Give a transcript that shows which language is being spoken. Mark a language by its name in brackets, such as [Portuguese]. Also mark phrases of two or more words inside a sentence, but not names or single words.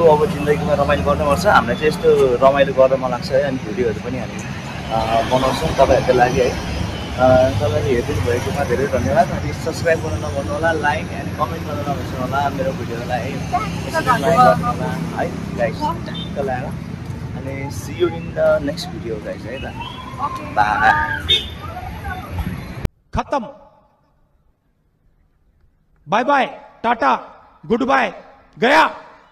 [Nepali] अब जिन्दगीमा रमाइलो गर्नुपर्छ। हामीलाई चाहिँ यस्तो रमाइलो गर्न मन लाग्छ है। अनि भिडियोहरू पनि हामी बनाउँछौँ तपाईँहरूको लागि है। तपाईँले हेरिदिनु भएकोमा धेरै धन्यवाद। अनि सब्सक्राइब गर्न नभन्नु होला, [English] like and comment [Nepali] गर्न नबिर्सनु होला मेरो भिडियोलाई है। है गाइस टक्क लगाएर। [English] अनि see you in the next video guys [Nepali] है त। बाई। [English] खत्म। bye bye, tata, good bye, गया।